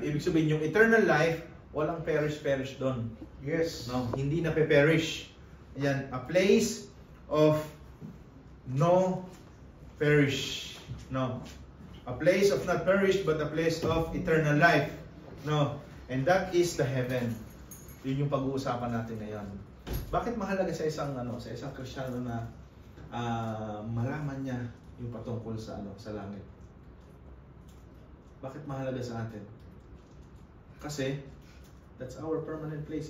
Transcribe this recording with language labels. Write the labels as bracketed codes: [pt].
[tl] Ibig sabihin, yung eternal life, walang perish doon. [en] Yes. [tl] No, hindi na pe-perish. [en] Ayan, a place of no perish. No. A place of not perish, but a place of eternal life. No. And that is the heaven. [tl] Yun yung pag-uusapan natin ngayon. Bakit mahalaga sa isang Kristiyano na malaman niya yung patungkol sa langit? Bakit mahalaga sa atin? Kasi [en] that's our permanent place.